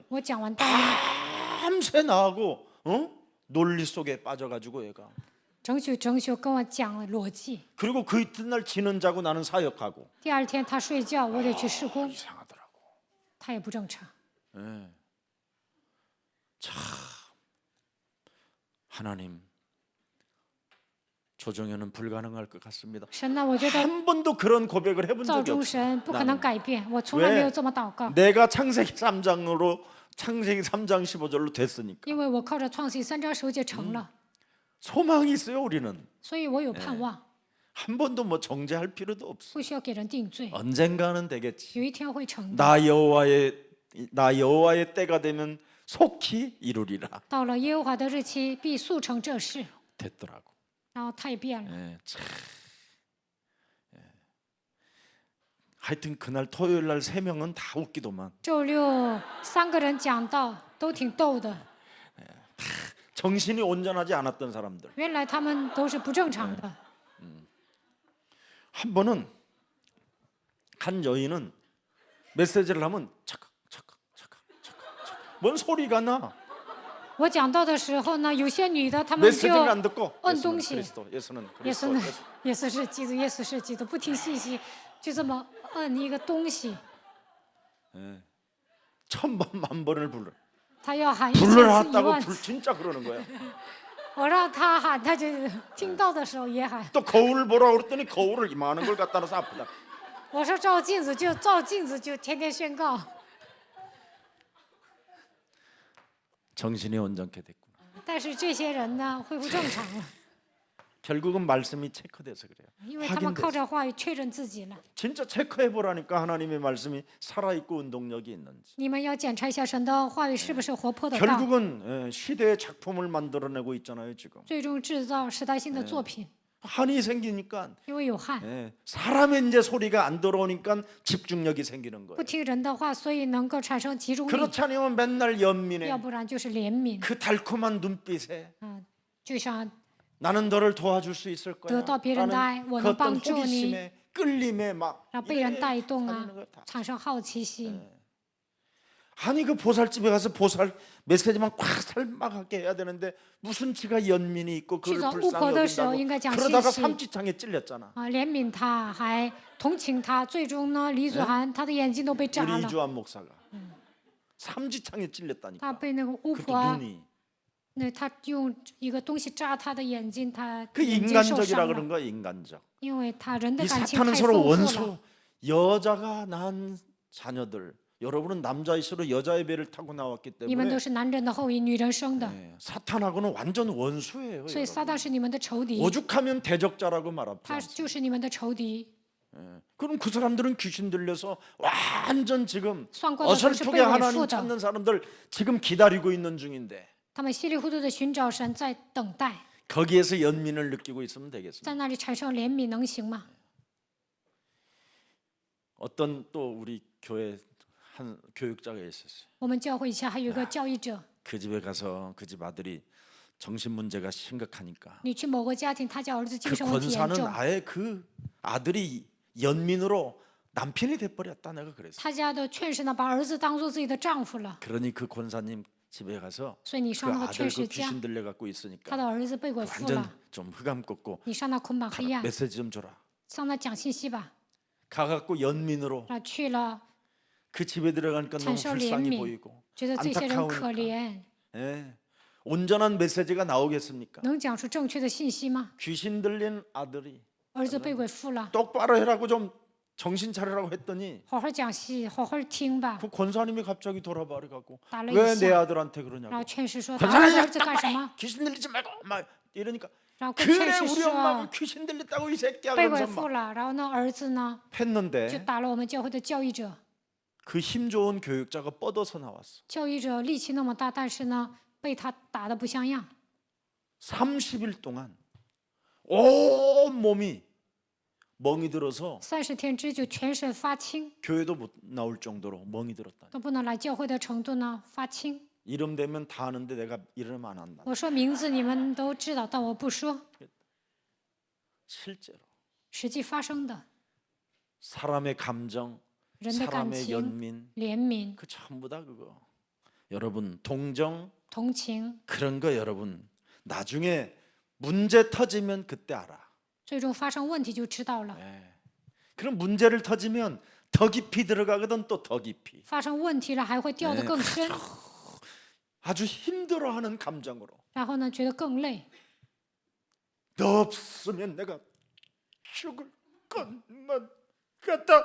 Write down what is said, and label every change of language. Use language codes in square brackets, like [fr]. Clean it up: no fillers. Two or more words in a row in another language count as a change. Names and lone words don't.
[zh] 我讲完道呢， [ko] 밤새 나하고 논리 속에 빠져가지고 얘가 [zh] 整宿跟我讲了逻辑。 [ko] 그리고 그 이튿날 지는 자고 나는 사역하고 [zh] 第二天他睡觉，我得去施工， [ko] 이상하더라고. [zh] 他也不正常。 [ko] 예. 참 하나님 조정현은 불가능할 것 같습니다. [zh] 神呢，我觉得 [ko] 한 번도 그런 고백을 해본 [zh] 造 [ko] 적이 [zh] 中 [ko] 없어요. [zh] 神不可能改变，我从来没有这么祷告， [ko] 내가 창세기 3장 15절로 됐으니까 [zh] 因为我靠着创世3章10节成了， [ko] 소망이 있어요. 우리는 [zh] 所以我有盼望， [ko] 한 번도 뭐 정죄할 필요도 없어. [zh] 不需要给人定罪， [ko] 언젠가는 되겠지. [zh] 有一天会成的。 [ko] 나 여호와의 때가 되면 속히 이루리라. [zh] 到了耶和华的日期，必速成这事。 [ko] 됐더라고. [zh] 然后他也变了。 [ko] 예, 참. 예. 하여튼 그날 토요일 날 3명은 다 웃기더만. [zh] 周六3个人讲道都挺逗的， [ko] 정신이 온전하지 않았던 사람들. [zh] 原来他们都是不正常的。 [ko] 한 번은 한 여인은 메시지를 하면 착각 착각 착각 착각 착각 뭔 소리가 나. [zh] 我讲道的时候呢，有些女的她们就 [ko] 메시지를 안 듣고 언 예수는 동시. 그리스도, 예수는 [zh] 耶 [ko] 그리스도, [zh] 稣呢 [ko] 예수. ， [zh] 耶稣是基督，耶稣是基督，不听信息，就这么摁一个东西， [ko] 천번 만번을 불러. [zh] 他要喊1000次 [ko] 불러놨다고 [zh] 10000次， [ko] 진짜 그러는 거야. [zh] 我让他喊，他就听到的时候也喊。 [ko] 또 거울을 보라 그랬더니 거울을 이만한 걸 갖다 놔서 아프다. [zh] 我说照镜子就照镜子，就天天宣告。 [ko] 정신이 온전케 됐구나. [zh] 但是这些人呢，恢复正常了， [ko] 결국은 말씀이 체크돼서 그래요. [zh] 因为他们靠 [ko] 확인돼서. [zh] 着话语确认自己了。 [ko] 진짜 체크해 보라니까 하나님의 말씀이 살아 있고 운동력이 있는지. [zh] 你们要检查一下神的话语是不是活泼的道， [ko] 결국은 시대의 작품을 만들어내고 있잖아요 지금. [zh] 最终制造时代性的作品。 [ko] 한이 생기니까 [zh] 因为有汗， [ko] 사람의 이제 소리가 안 들어오니까 집중력이 생기는 [zh] 不 [ko] 거예요. [zh] 听人的话，所以能够产生集中力， [ko] 그렇지 않으면 맨날 연민해. [zh] 要不然就是怜悯。 [ko] 그 달콤한 눈빛에 [zh] 就像 [ko] 나는 너를 도와줄 수 있을 거야. [zh] 得到别人的爱， [ko] 라는 [zh] 我 [ko] 그 [zh] 能 [ko] 어떤 [zh] 帮助你， [ko] 호기심에 끌림에 막 [zh] 让被人 [ko] 이래 [zh] 带动啊 [ko] 다니는 거야, 다. [zh] 产生好奇心。 [ko] 아니 그 보살집에 가서 보살 메시지만 꽉 살막하게 해야 되는데 무슨 지가 연민이 있고 그걸 [zh] 去找巫 [ko] 불쌍히 [zh] 婆的时候， [ko] 여긴다고 [zh] 应该讲信 [ko] 그러다가 [zh] 息 [ko] 삼지창에 찔렸잖아. [zh] 怜悯他，还同情他。最终呢，李祖涵他的眼睛都被扎 [ko] 우리 [zh] 了， [ko] 이주환 목사가 삼지창에 [zh] 他 [ko] 찔렸다니까. [zh] 被那个巫 [ko] 그것도 [zh] 婆， [ko] 눈이 [zh] 那他用一个东西扎他的眼睛，他 [ko] 그 [zh] 眼睛受 [ko] 인간적이라 [zh] 伤 [ko] 그런 [zh] 了， [ko] 거야 인간적. [zh] 因为他人的 [ko] 이 [zh] 感情 [ko] 사탄은 [zh] 太 [ko] 서로 [zh] 丰富了。 [ko] 원수. 여자가 낳은 자녀들. 여러분은 남자일수록 여자의 배를 타고 나왔기 [zh] 你们 [ko] 때문에 [zh] 都是男人的后裔，女人生的， [ko] 사탄하고는 완전 원수예요. [zh] 所以撒 [ko] 여러분. [zh] 旦是你们的仇敌， [ko] 오죽하면 대적자라고 말하지 [zh] 他 [ko] 않습니까? [zh] 就是你们的仇敌。 [ko] 그럼 그 사람들은 귀신 들려서 완전 지금 [zh] 算过的都是 [ko] 어설프게 [zh] 被伪 [ko] 하나님 [zh] 附的， [ko] 찾는 사람들 지금 기다리고 있는 중인데 [zh] 他们稀里糊涂的寻找神，在等待， [ko] 거기에서 연민을 느끼고 있으면 되겠습니다. [zh] 在那里产生怜悯，能行吗？ [ko] 어떤 또 우리 교회 한 교육자가 있었어요. [zh] 我们教会以前还有一个教育者， [ko] 그 집에 가서 그 집 아들이 정신 문제가 심각하니까 [zh] 你去某个家庭，他家儿子精 [ko] 그 [zh] 神问题严 [ko] 권사는 [zh] 重， [ko] 아예 그 아들이 연민으로 남편이 돼버렸다. 내가 그랬어. [zh] 他家的劝士呢，把儿子当做自己的丈夫了， [ko] 그러니 그 권사님 집에 가서 [zh] 所以你 [ko] 그 [zh] 上那个 [ko] 아들 [zh] 劝 [ko] 그 [zh] 士家， [ko] 귀신 들려 갖고 [zh] 他 [ko] 있으니까 [zh] 的儿子被鬼附 [ko] 완전 [zh] 了， [ko] 좀 흑암 꺾고 [zh] 你上那捆绑黑暗， [ko] 메시지 좀 줘라. [zh] 向他讲信息吧。 [ko] 가갖고 연민으로 [zh] 那去了， [ko] 그 집에 들어가니까 너무 [zh] 产生怜 [ko] 불쌍히 [zh] 悯， [ko] 보이고 [zh] 觉得这些人可 [ko] 안타까우니까 [zh] 怜， [ko] 예. 온전한 메시지가 나오겠습니까? [zh] 能讲出正确的信息吗？ [ko] 귀신 들린 아들이 [zh] 儿子被鬼附了， [ko] 똑바로 해라고 좀 정신 차리라고 했더니 [zh] 好好讲戏，好好听吧。 [ko] 그 권사님이 갑자기 돌아버려 갖고 [zh] 打了 [ko] 왜 [zh] 一 [ko] 내 [zh] 下， [ko] 아들한테 [zh] 然 [ko] 그러냐고 [zh] 后劝士说：“打儿子儿子干什么 [ko] 귀신 들리지 말고 막 이러니까 ？” [zh] 然后跟 [ko] 그래 [zh] 劝士 [ko] 우리 엄마가 [zh] 说 [ko] 귀신 들렸다고 이 새끼야 [zh] 被鬼 [ko] 그러면서 [zh] 附 [ko] 막 [zh] 了，然后呢，儿子呢就 [ko] 했는데 [zh] 打了我们教会的教育者。 [ko] 그 힘 좋은 교육자가 뻗어서 나왔어. [zh] 教育者力气那么大，但是呢，被他打得不像样。 [ko] 30일 동안 온 몸이 멍이 들어서 [zh] 30天之久，全身发青， [ko] 교회도 못 나올 정도로 멍이 들었다. [zh] 都不能来教会的程度呢，发青。 [ko] 이름 되면 다 아는데 내가 이름 안 한다. [zh] 我说名字你们都知道，但我不说， [ko] 실제로 [zh] 实际发生的 [ko] 사람의 감정, [zh] 人的感 [ko] 사람의 [zh] 情、 [ko] 연민, [zh] 怜悯、 [ko] 그 전부 다 그거. 여러분 동정 [zh] 同情， [ko] 그런 거 여러분 나중에 문제 터지면 그때 알아. [zh] 最终发生问题就知道了。 [ko] 그럼 문제를 터지면 더 깊이 들어가거든 또 더 깊이. [zh] 发生问题了还会掉得更深， [ko] 아주 힘들어하는 감정으로. [zh] 然后呢，觉得更累。 [ko] 너 없으면 내가 죽을 것만 같다.